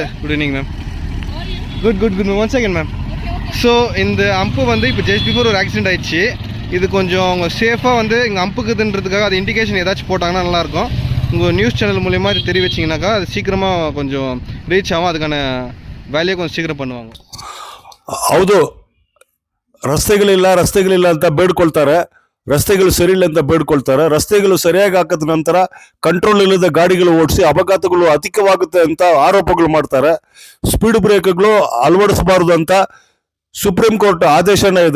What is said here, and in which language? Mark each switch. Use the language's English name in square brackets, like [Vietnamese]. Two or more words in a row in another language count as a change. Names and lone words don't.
[English] Good evening ma'am. Good ma'am. 1 second ma'am. [Tamil] ஸோ இந்த ஹம்பு வந்து இப்போ [English] just before [Tamil] ஒரு ஆக்சிடென்ட் ஆயிடுச்சு. இது கொஞ்சம் அவங்க சேஃபாக வந்து இங்கே ஹம்புக்குதுன்றதுக்காக அது இண்டிகேஷன் ஏதாச்சும் போட்டாங்கன்னா நல்லாயிருக்கும். உங்கள் [English] news channel [Tamil] மூலிமா அது தெரிவிச்சிங்கனாக்கா அது சீக்கிரமாக கொஞ்சம் ரீச் ஆகும். அதுக்கான வேலையை கொஞ்சம் ಸೀಕ್ರಂ பண்ணுவாங்க. [Kannada] ಹೌದು, ರಸ್ತೆಗಳಿಲ್ಲ ಅಂತ ಬೇಡ್ಕೊಳ್ತಾರೆ. ರಸ್ತೆಗಳು ಸರಿ ಇಲ್ಲ ಅಂತ ಬೇಡ್ಕೊಳ್ತಾರೆ. ರಸ್ತೆಗಳು ಸರಿಯಾಗಿ ಹಾಕಿದ ನಂತರ ಕಂಟ್ರೋಲ್ ಇಲ್ಲದ ಗಾಡಿಗಳು ಓಡಿಸಿ ಅಪಘಾತಗಳು ಅಧಿಕವಾಗುತ್ತೆ ಅಂತ ಆರೋಪಗಳು ಮಾಡ್ತಾರೆ. ಸ್ಪೀಡ್ ಬ್ರೇಕ್ಗಳು ಅಳವಡಿಸಬಾರದು ಅಂತ ಸುಪ್ರೀಂ ಕೋರ್ಟ್ ಆದೇಶನೇ ಇದೆ.